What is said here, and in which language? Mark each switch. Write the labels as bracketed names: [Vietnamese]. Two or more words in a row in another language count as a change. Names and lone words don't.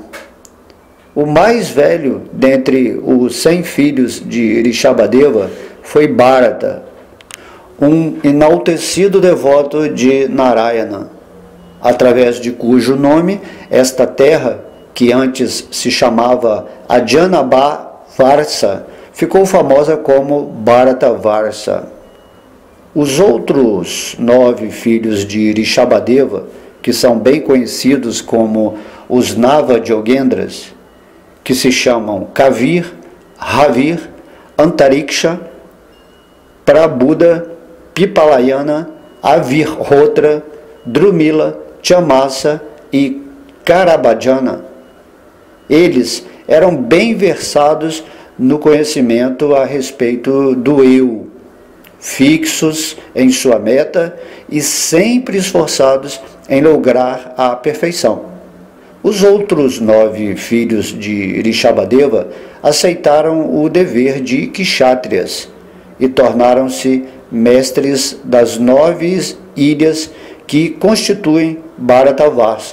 [Portuguese] O mais velho dentre os 100 filhos de Rishabhadeva foi Bharata, um enaltecido devoto de Narayana, através de cujo nome esta terra, que antes se chamava Ajanabha-Varsa, ficou famosa como Bharata-Varsa. Os outros 9 filhos de Rishabhadeva, que são bem conhecidos como os Nava Yogendras, que se chamam Kavir, Ravir, Antariksha, Prabuddha, Pipalayana, Avirhotra, Drumila, Chamasa e Karabhajana. Eles eram bem versados no conhecimento a respeito do eu, fixos em sua meta e sempre esforçados em lograr a perfeição. Os outros 9 filhos de Rishabhadeva aceitaram o dever de kshatriyas e tornaram-se mestres das 9 ilhas que constituem Bharatavarsa.